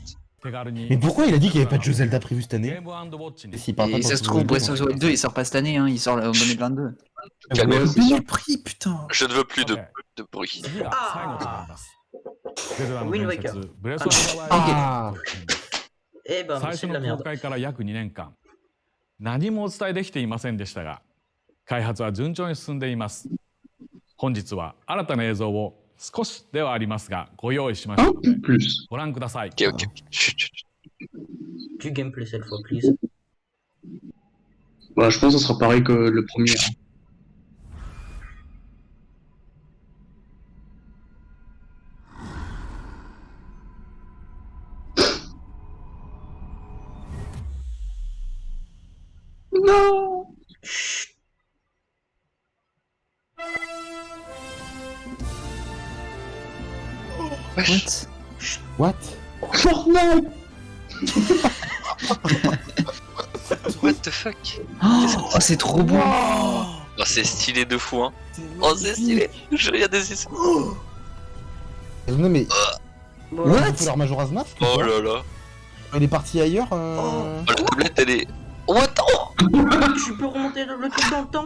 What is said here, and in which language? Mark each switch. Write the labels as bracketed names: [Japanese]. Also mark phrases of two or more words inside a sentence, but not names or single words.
[French] Mais pourquoi il a dit qu'il n'y avait pas de jeu Zelda prévu cette année? Et s'il parle pas Et pour ça se tout trouve, le monde, Breath of the Wild 2 il sort pas cette année, hein, il sort en 2022. Calmez-vous. Mais le prix, putain. Je ne veux plus de bruit. Wind Waker. Ah, Eh ben, [Japanese] 最 [French] c'est [Japanese] 初 [French] de la [Japanese] の公 [French] merde. [Japanese] 開から約2年間何もお伝えできていませんでしたが開発は順調に進んでいます。本日は新たな映像を少しではありますがご用意しました [French] Un [Japanese] ので [French] peu plus. [Japanese] ご覧ください。 [French] Ok, ok. Chut, chut, chut. Du gameplay cette fois, please. Voilà, je pense que ça sera pareil que le premier. Non. Wesh. [English] What? what? Fortnite. What the fuck? [French] Oh, c'est trop beau! Oh, c'est stylé de fou, hein. Oh, c'est stylé. Je regarde des essais. Non, mais. Bon, Ils ont fait leur Majora's Mask ou Oh quoi là là. Il est parti ailleurs Oh, la tablette, elle est. Oh, attends. tu peux remonter le truc dans le temps?